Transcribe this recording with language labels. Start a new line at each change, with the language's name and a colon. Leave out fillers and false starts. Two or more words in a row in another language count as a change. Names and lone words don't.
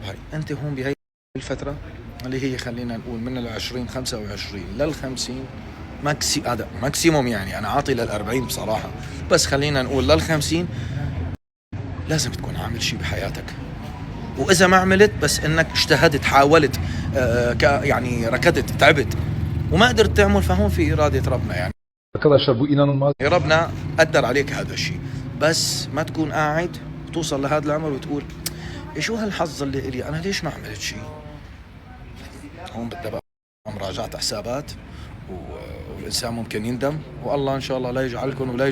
Arabic: هاي انت هون بهي الفتره اللي هي خلينا نقول من 20 25 لل50 هذا ماكسيموم. يعني انا عاطي لل40 بصراحه، بس خلينا نقول لل50 لازم تكون عامل شيء بحياتك. واذا ما عملت بس انك اجتهدت حاولت يعني ركضت تعبت وما قدرت تعمل، فهون في اراده ربنا. يعني
Turkish: Arkadaşlar bu inanılmaz.
Arabic: ربنا قدر عليك هذا الشيء، بس ما تكون قاعد توصل لهذا العمر وتقول شو هالحظ اللي إلي أنا؟ ليش ما عملت شيء؟ هون بدنا بقى مراجعة حسابات والإنسان ممكن يندم، والله إن شاء الله لا يجعلكم ولا